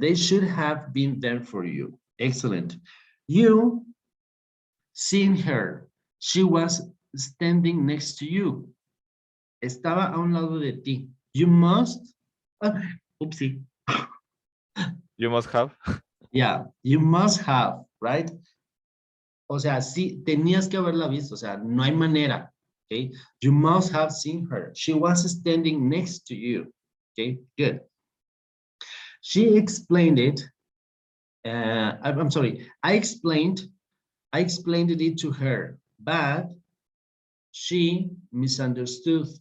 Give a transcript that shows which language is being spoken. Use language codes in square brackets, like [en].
[en] They should have been there for you. Excellent. You seen her. She was standing next to you. [es] Estaba a un lado de ti. [en] You must. Oopsie. You must have. Yeah, you must have, right? [es] O sea, sí, tenías que haberla visto. O sea, no hay manera. [en] Okay. You must have seen her. She was standing next to you. Okay, good. She explained it. I'm sorry. I explained it to her, but she misunderstood.